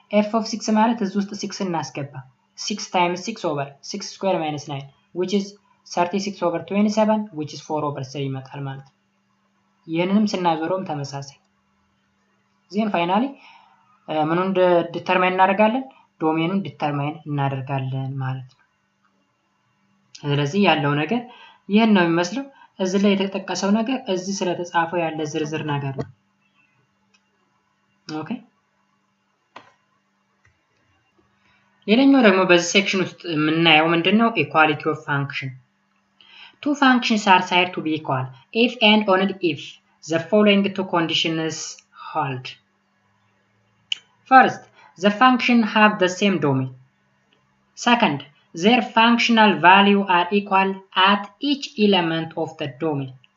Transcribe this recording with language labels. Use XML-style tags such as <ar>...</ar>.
<am>of 6 ማለት እዚህ ውስጥ 6 እናስገባ 6 times 6 over 6 square minus 9 which is 36 over 27 which is 4 over 3 ይመጣል ማለት ነው። ይሄንንም ስናዞረውም ተመሳሳይ ዜን ፋይናሊ ምኑን ዲተርማይን እናደርጋለን? ዶሜኑን ዲተርማይን እናደርጋለን ማለት ነው። ስለዚህ ያለው ነገር ይሄን ነው የሚመስለው። እዚህ ላይ የተጠቀሰው ነገር እዚህ ስለተጻፈው ያለ ዝርዝር ነገር ነው። ኦኬ ሌላኛው ደግሞ በዚህ ሴክሽን ውስጥ የምናየው ምንድነው?</am> <en>ኢኳሊቲ ኦፍ ፋንክሽን two functions are said to be equal if and only if the following two conditions hold. First, the function have the same domain. Second, their functional value are equal at each element of the domain.</en>